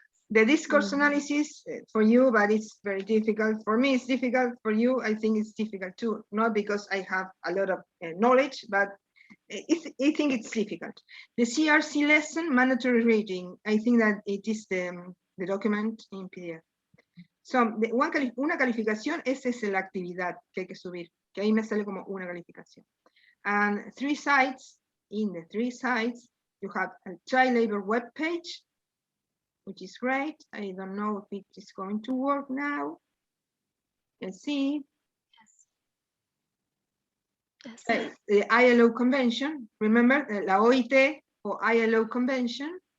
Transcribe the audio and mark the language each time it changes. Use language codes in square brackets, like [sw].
[en] The discourse analysis for you, but it's very difficult. For me, it's difficult. For you, I think it's difficult too. Not because I have a lot of knowledge, but I think it's difficult. The C.R.C. lesson, mandatory reading. I think that it is the document in PDF. [es] So, una calificación, esa es la actividad que hay que subir, que ahí me sale como una calificación. [en] And 3 sites, in the 3 sites, You have a child labor web page, which is great. I don't know if it is going to work now. Let's see. Yes. The ILO Convention, remember, la OIT or ILO Convention.